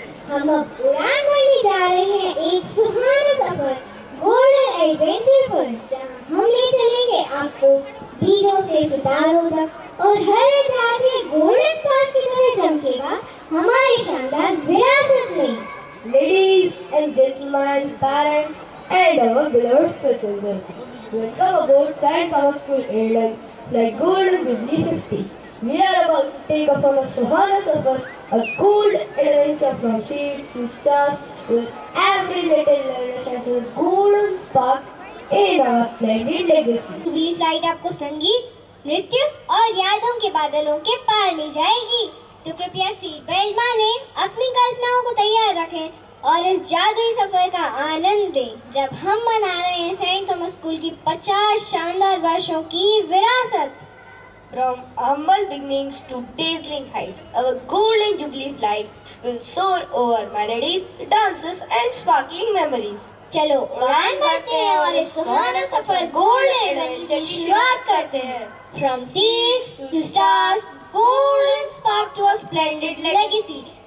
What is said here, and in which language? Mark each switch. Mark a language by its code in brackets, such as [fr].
[hi] हम अब उड़ान भरने जा रहे हैं एक सुहाना सफर गोल्डन एडवेंचर पर, जहां हम ले चलेंगे आपको बीजों से सितारों तक और हर विद्यार्थी गोल्डन स्टार की तरह चमकेगा हमारी शानदार विरासत में। [en] Ladies and gentlemen, parents and our beloved specialists, welcome aboard St. Thomas School Airlines Flight Golden Jubilee 50. We are about to take off on a Suhana Safar, a cool adventure from seeds to stars, with every little learner shines a golden spark in our splendid legacy. [hi] Jubilee flight आपको संगीत, नृत्य और यादों के बादलों के पार ले जाएगी, तो कृपया सीट बेल्ट बांधें, अपनी कल्पनाओं को तैयार रखें और इस जादुई सफर का आनंद दें, जब हम मना रहे हैं सेंट थॉमस स्कूल की 50 शानदार वर्षों की विरासत। [en] From humble beginnings to dazzling heights, our golden jubilee flight will soar over melodies, dances and sparkling memories. [hi] चलो उड़ान भरते हैं और इस सुहाना सफर गोल्डन एडवेंचर की शुरुआत करते हैं। [en] From seas to stars, golden spark to a splendid legacy.